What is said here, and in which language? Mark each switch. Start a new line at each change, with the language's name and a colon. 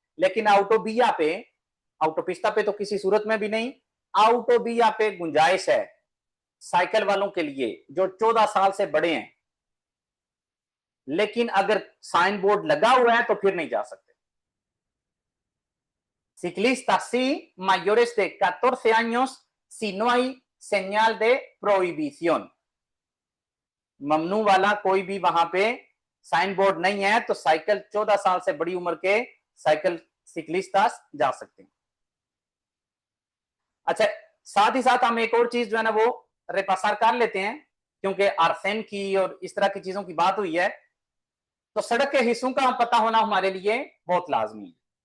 Hindi: लेकिन आउटोबिया पे, आउटोपिस्ता पे तो किसी सूरत में भी नहीं, आउटोबिया पे गुंजाइश है साइकिल वालों के लिए जो 14 साल से बड़े हैं, लेकिन अगर साइन बोर्ड लगा हुआ है तो फिर नहीं जा सकते।
Spanish: Ciclistas sí mayores de 14 años si no hay señal de prohibición।
Hindi: ममनू वाला कोई भी वहां पे साइन बोर्ड नहीं है तो साइकिल 14 साल से बड़ी उम्र के साइकिल सिक्लिस्टास जा सकते हैं। अच्छा, साथ ही साथ हम एक और चीज जो है ना वो रेपासार कर लेते हैं, क्योंकि आर्सेन की और इस तरह की चीजों की बात हुई है, तो सड़क के हिस्सों का पता होना हमारे लिए बहुत लाजमी है।